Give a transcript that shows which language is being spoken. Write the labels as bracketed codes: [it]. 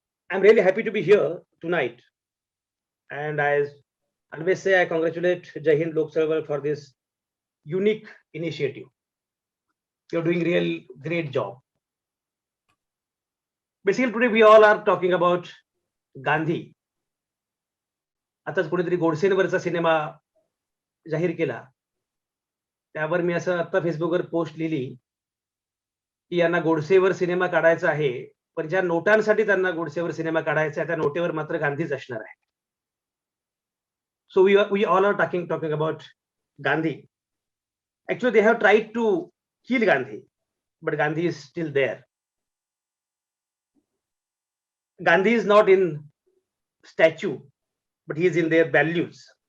[en] I'm really happy to be here tonight. And I always say I congratulate Jai Hind Lok Sabha for this unique initiative. You're doing real great job. Basically, today we all are talking about Gandhi. [mr] आताच कोणीतरी गोडसेंवरचा cinema जाहीर केला. त्यावर मी असं आता फेसबुकवर post लिहिली की यांना गोडसेवर सिनेमा काढायचा आहे, पण ज्या नोटांसाठी त्यांना गोडसेवर सिनेमा काढायचा आहे त्या नोटेवर मात्र गांधीच असणार आहे. [en] So we all are talking about Gandhi. Actually, they have tried to kill Gandhi, but Gandhi is still there. Gandhi is not in statue, but he is in their values.